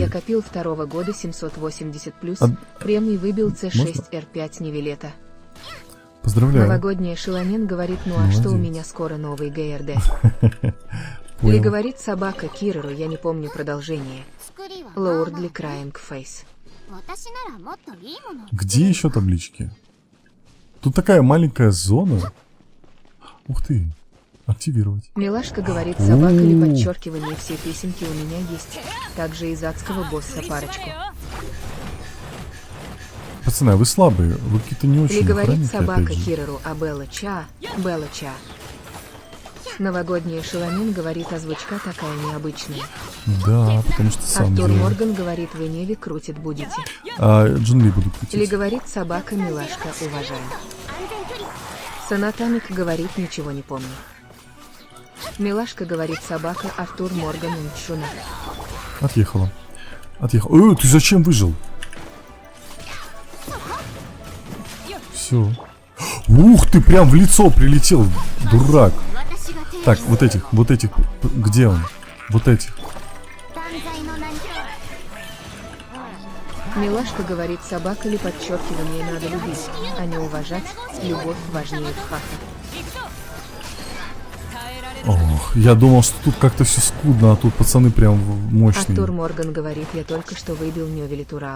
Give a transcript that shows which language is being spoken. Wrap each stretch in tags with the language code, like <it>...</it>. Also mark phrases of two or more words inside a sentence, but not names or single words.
<ru>я копил 2-го года 780+, А- премий выбил Можно? C6R5 Невилета. Поздравляю. Новогодняя Шелонен говорит, ну а что у Молодец. меня скоро новый ГРД? Ли Понял. говорит, собака Кирору, я не помню продолжение.</ru> <ja>作りは</ja> <en>Loudly Crying Face.</en> <ja>私ならもっといいものを</ja> <ru>Где еще таблички? Тут такая маленькая зона. Ух ты. Активировать. Милашка говорит, собака ли У. подчеркивание, все песенки у меня есть. Также из адского босса парочку. Пацаны, а вы слабые. Вы какие-то не Ли очень говорит, охранники, собака опять же. Кирору, а Белла Ча. Новогодняя Шелонин говорит, озвучка такая необычная. Да, потому что сам Артур делаю. Морган говорит, вы Неви крутит будете. А Джун Ли буду Ли крутить. говорит, собака Милашка, уважаем.</ru> <ja>安全距離</ja> <ru>Санатамик говорит, ничего не помню. Милашка говорит, собака Артур Морган Нчуна. Отъехала. Ты зачем выжил? Все. Ух ты, прям в лицо прилетел, дурак.</ru> <ja>私が手を</ja> <ru>Так, вот этих, где он? Вот этих.</ru> <ja>断罪の名に</ja> <ru>Милашка говорит, собака ли подчеркивание надо любить, а не уважать, любовь важнее пхаха. Ох, я думал, что тут как-то все скудно, а тут пацаны прям мощные. Артур Морган говорит, я только что выбил Нёвели Тураа.</ru>